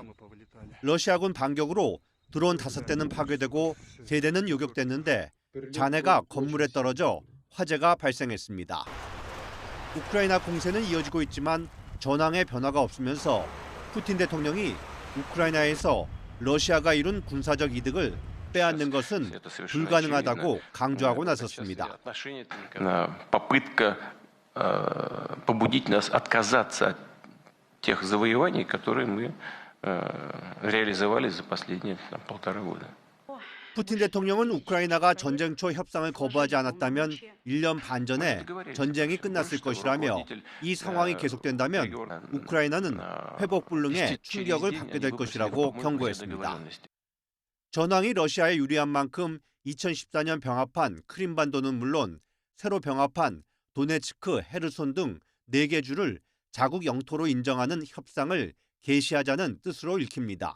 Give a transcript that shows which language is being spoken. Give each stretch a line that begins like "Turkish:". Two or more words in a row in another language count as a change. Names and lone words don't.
Korean: 러시아군 반격으로 드론 5대는 파괴되고 3대는 요격됐는데 잔해가 건물에 떨어져 화재가 발생했습니다. 우크라이나 공세는 이어지고 있지만 전황의 변화가 없으면서 푸틴 대통령이 우크라이나에서 러시아가 이룬 군사적 이득을 빼앗는 것은 불가능하다고 강조하고 나섰습니다.
Russian: побудить нас отказаться от тех завоеваний, которые мы реализовали за последние 1,5 года.
Korean: 푸틴 대통령은 우크라이나가 전쟁 초 협상을 거부하지 않았다면 1년 반 전에 전쟁이 끝났을 것이라며 이 상황이 계속된다면 우크라이나는 회복불능의 충격을 받게 될 것이라고 경고했습니다. 전황이 러시아에 유리한 만큼 2014년 병합한 크림반도는 물론 새로 병합한 도네츠크, 헤르손 등 4개 주를 자국 영토로 인정하는 협상을 개시하자는 뜻으로 읽힙니다.